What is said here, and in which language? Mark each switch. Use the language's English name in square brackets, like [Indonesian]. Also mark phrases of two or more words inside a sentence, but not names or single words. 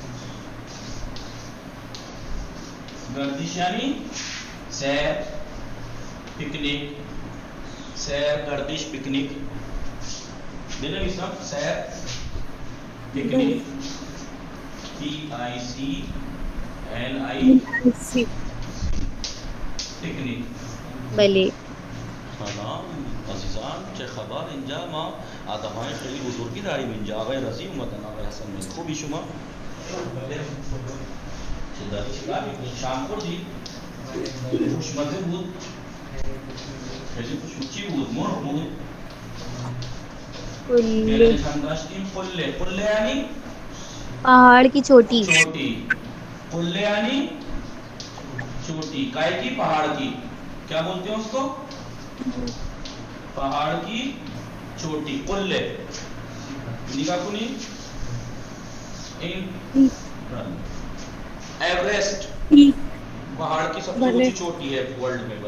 [Urdu] گردش یعنی سیر پکنک. سیر گردش پکنک. دینا بھی سب سیر پکنک. [English] PICNIC پکنک. [Persian] بلے. سلام عزیزان چه خبر اینجا ما آدمای خیلی بزرگی داریم اینجا. آقای رضی اومدن, آقای حسن مهدی. خوبی شما؟ چه داری چیکار میکنی؟ شام خوردی؟ خوشمزه بود؟ خیلی خوشمزه بود. مرغ بود؟ قلے. نشان داشتیم. قله. قله یعنی [Urdu] پہاڑ کی چوٹی. چوٹی. قله یعنی چوٹی. کائے کی؟ پہاڑ کی. کیا بولتے ہیں اس کو؟ پہاڑ کی چوٹی. قلے. [Persian] نگاہ کنی. [Urdu] ایوریسٹ پہاڑ کی سب سے اونچی چوٹی ہے ورلڈ میں.